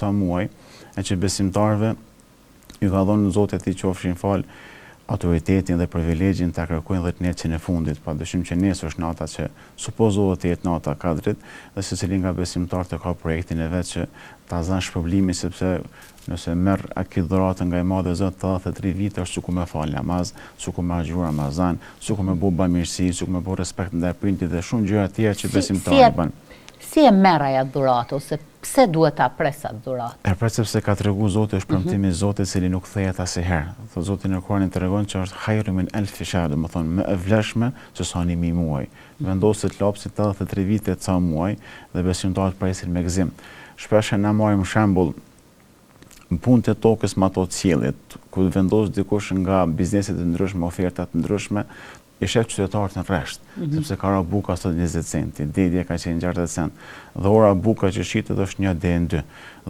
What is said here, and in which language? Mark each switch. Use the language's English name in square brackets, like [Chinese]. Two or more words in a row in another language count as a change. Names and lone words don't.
[Albanian] ca muaj, e që besimtarëve ju ka dhënë Zoti atij qofshin fal autoritetin dhe privilegjin ta kërkojnë 10 netën e fundit, padyshim që nesër është nata që supozohet të jetë nata e Kadrit, dhe secili nga besimtarët ka projektin e vet që ta zanë shpërblimin, sepse nëse merr akit dhuratën nga i Madhe Zot 83 vite është sikur me fal namaz, sikur me agjëru Ramazan, sikur me bëu bamirësi, sikur me bëu respekt ndaj prindit dhe shumë gjëra të tjera që besimtarët bën. Si e merr ajo dhuratë ose pse duhet ta pres atë dhuratë? E pres sepse ka treguar Zoti, është premtimi i Zotit i cili nuk kthehet asnjëherë. Thotë Zoti në Kur'anin tregon që është [Arabic] خير من ألف شهر, [Albanian] do të thonë më e vlefshme se sa 1000 muaj. Vendoset lapsi 83 vite ca muaj dhe besimtarët presin me gëzim. Shpesh na marrim shembull në punët e tokës me ato të qiellit, ku vendos dikush nga bizneset e ndryshme, ofertat të ndryshme, i shef qytetarët në rresht, sepse ka ra buka sot 20 centi, dedje ka qenë 60 cent, dhe ora buka që shitet është 1 deri në 2.